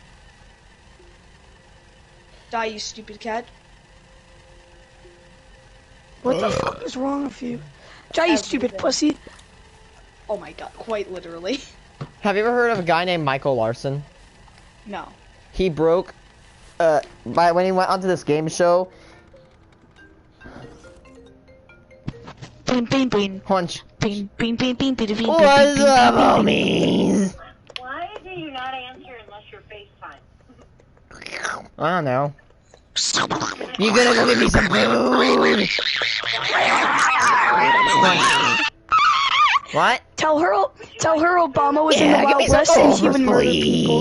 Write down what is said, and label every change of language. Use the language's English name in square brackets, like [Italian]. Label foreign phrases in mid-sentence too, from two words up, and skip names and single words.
[English] Die, you stupid cat. What the fuck is wrong with you? Die, you stupid pussy. Oh my god, quite literally. Have you ever heard of a guy named Michael Larson? No. He broke, when he went onto this game show. Bean, bean, bean. Hunch. Bean, bean, bean, bean, bean, bean, What's up, homies? Why do you not answer unless you're FaceTime? I don't know. You gonna go get me some food? What? Tell her Obama was in the Wild West and he would murder people.